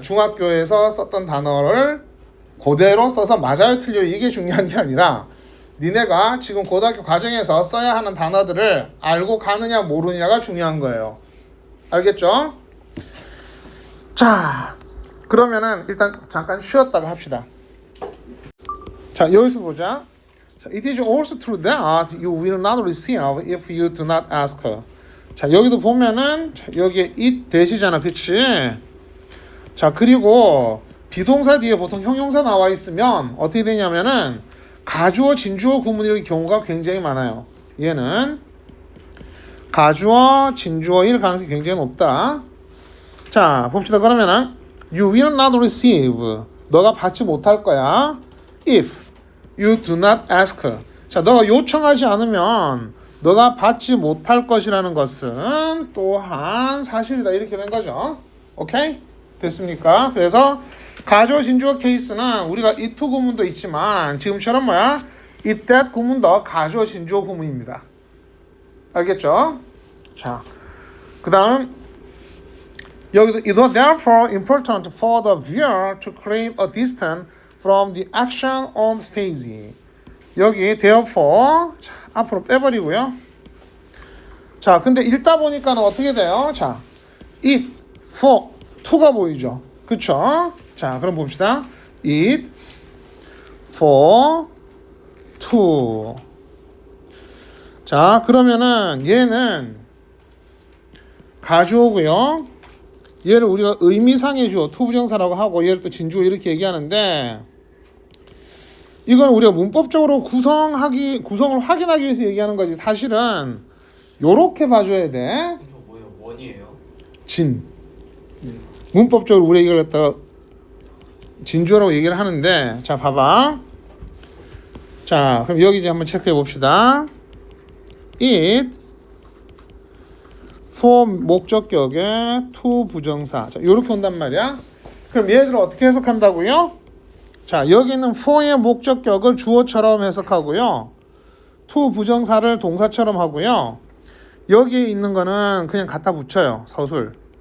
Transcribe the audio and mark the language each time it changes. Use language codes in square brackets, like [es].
[ko] 중학교에서 썼던 단어를 그대로 써서 맞아요 틀려요 이게 중요한 게 아니라 니네가 지금 고등학교 과정에서 써야 하는 단어들을 알고 가느냐 모르느냐가 중요한 거예요. 알겠죠? 자, 그러면은 일단 잠깐 쉬었다가 합시다. 자, 여기서 보자. [en] It is also true that you will not receive if you do not ask. [ko] 자, 여기도 보면은 여기에 it 대시잖아, 그치? 자, 그리고 비동사 뒤에 보통 형용사 나와 있으면 어떻게 되냐면은 가주어, 진주어 구문일 경우가 굉장히 많아요. 얘는 가주어, 진주어일 가능성이 굉장히 높다. 자, 봅시다. 그러면은 [en] you will not receive, [ko] 너가 받지 못할 거야. [en] if you do not ask. [ko] 자, 너가 요청하지 않으면 너가 받지 못할 것이라는 것은 또한 사실이다. 이렇게 된 거죠. 오케이? 됐습니까? 그래서 가주어, 진주어 케이스는 우리가 it 구문도 있지만 지금처럼 뭐야? it that 구문도 가주어, 진주어 구문입니다. 알겠죠? 자, 그 다음 여기도 [en] it was therefore important for the viewer to create a distance from the action on stage. [ko] 여기 therefore 자, 앞으로 빼버리고요. 자, 근데 읽다 보니까는 어떻게 돼요? 자, it for to가 보이죠? 그쵸? 자, 그럼 봅시다. it for to. 자, 그러면은 얘는 가주어고요. 얘를 우리가 의미상의 주어 투부정사라고 하고 얘를 또 진주어 이렇게 얘기하는데 이건 우리가 문법적으로 구성을 확인하기 위해서 얘기하는 거지. 사실은 요렇게 봐줘야 돼. 이거 뭐예요? 원이에요? 진. 문법적으로 우리가 이걸 갖다가 진주어라고 얘기를 하는데 자 봐봐. 자 그럼 여기 이제 한번 체크해 봅시다. it for 목적격의 to 부정사. 자 요렇게 온단 말이야. 그럼 얘들을 어떻게 해석한다고요? 자 여기는 for의 목적격을 주어처럼 해석하고요. to 부정사를 동사처럼 하고요. 여기에 있는 거는 그냥 갖다 붙여요. 서술.